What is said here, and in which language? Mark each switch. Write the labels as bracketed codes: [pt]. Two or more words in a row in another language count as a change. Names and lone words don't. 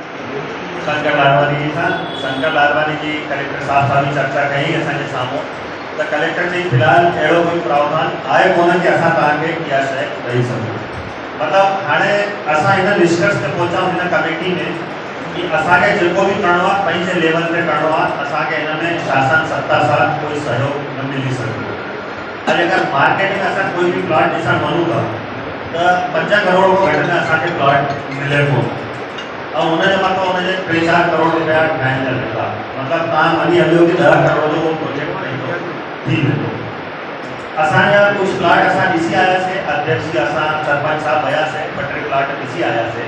[sd] शंकर लालवानी जी कलेक्टर साहब भी चर्चा कही असांजे साम्हूं तो कलेक्टर जी फिलहाल अड़ो कोई प्रावधान आए कोन कि असां तव्हांखे इहा शइ ॾेई सघूं। मतलब हाणे असां हिन निष्कर्ष ते पहुचा हिन कमेटी में कि असांखे जेको भी करणो आहे पंहिंजे लेवल ते करणो आहे, असांखे हिन में शासन सत्ता सां कोई सहयोग न मिली सघंदो। अगर मार्केट में असां कोई भी प्लॉट ॾिसण वञूं था तो 5 करोड़ खां घटि में असांखे प्लॉट मिले थो और उनजे मथां उनजे 3-4 करोड़ रुपया ठाहिण जा मिलंदा। मतलब तव्हां मञी हलियो कि 10 करोड़ जो उहो प्रोजेक्ट पंहिंजो थी वेंदो। असांजा कुछ प्लॉट असां ॾिसी आयासीं, अध्यक्ष जी असां सरपंच साहब वियासीं, 2-3 प्लॉट ॾिसी आयासीं।